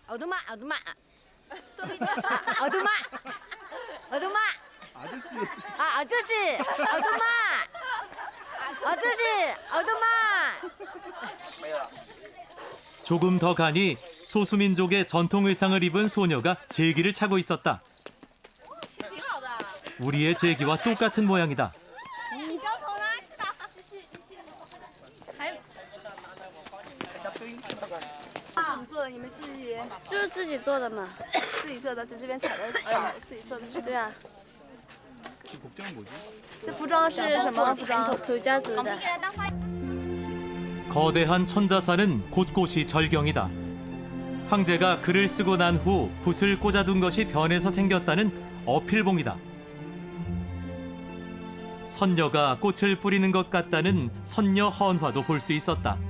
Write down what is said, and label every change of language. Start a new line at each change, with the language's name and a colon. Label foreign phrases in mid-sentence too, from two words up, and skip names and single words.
Korean: 어둠아 아저씨 어둠아 조금 더 가니 소수민족의 전통 의상을 입은 소녀가 제기를 차고 있었다. 우리의 제기와 똑같은 모양이다.
Chinese: 就是自己做的嘛，自己做的，在这边采的，自己做的。对啊。这服装是什么服装？교자즈的。
Korean: 거대한 천자산은 곳곳이 절경이다. 황제가 글을 쓰고 난 후 붓을 꽂아둔 것이 변해서 생겼다는 어필봉이다. 선녀가 꽃을 뿌리는 것 같다는 선녀 헌화도 볼 수 있었다.